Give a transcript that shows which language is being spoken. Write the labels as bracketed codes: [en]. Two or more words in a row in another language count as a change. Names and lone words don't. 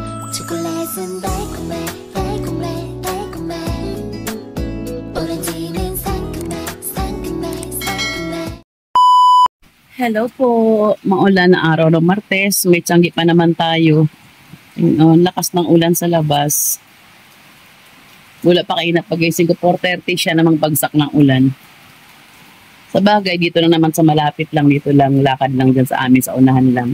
[ko] 초콜릿은 달콤해 달콤해 달콤해 오렌지는 상큼해 상큼해 상큼해. [tl] Hello po, maulan na araw ng Martes, may tiyanggi pa naman tayo. Lakas ng ulan sa labas. Wala pa kayo na pagising ko, 4:30 siya namang bagsak ng ulan. Sa bagay, dito na naman sa malapit lang, dito lang, lakad lang dyan sa amin, sa unahan lang.